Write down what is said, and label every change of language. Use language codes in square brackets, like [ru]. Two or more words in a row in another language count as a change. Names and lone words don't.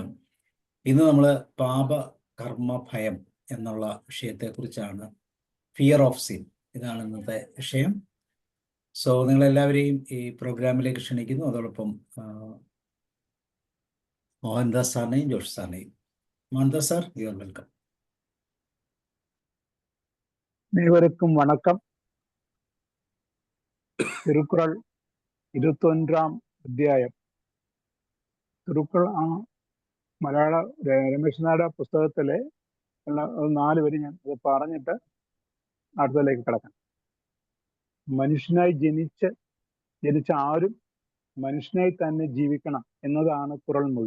[ml] ഇന്ന് നമ്മൾ പാപ കർമ്മ ഭയം എന്നുള്ള വിഷയത്തെക്കുറിച്ചാണ്. [en] fear of sin, [ml] ഇതാണ് ഇന്നത്തെ വിഷയം. സോ നിങ്ങളെല്ലാവരെയും ഈ പ്രോഗ്രാമിലേക്ക് ക്ഷണിക്കുന്നു. അതോടൊപ്പം മോഹൻദാസ് സാറിനെയും ജോഷ് സാറിനെയും. മോഹൻദാസ് സാർ, [en] you are welcome. [ta] அனைவருக்கும் வணக்கம். திருக்குறள் 21ஆம் അധ്യായം. [ml] തിരുക്കുറൾ മലയാള രമേശ് നായരുടെ പുസ്തകത്തിലെ 4 വരി ഞാൻ അത് പറഞ്ഞിട്ട് അടുത്തതിലേക്ക് കിടക്കാം. മനുഷ്യനായി ജനിച്ച ആരും മനുഷ്യനായി തന്നെ ജീവിക്കണം എന്നതാണ് കുറൾ മൊഴി.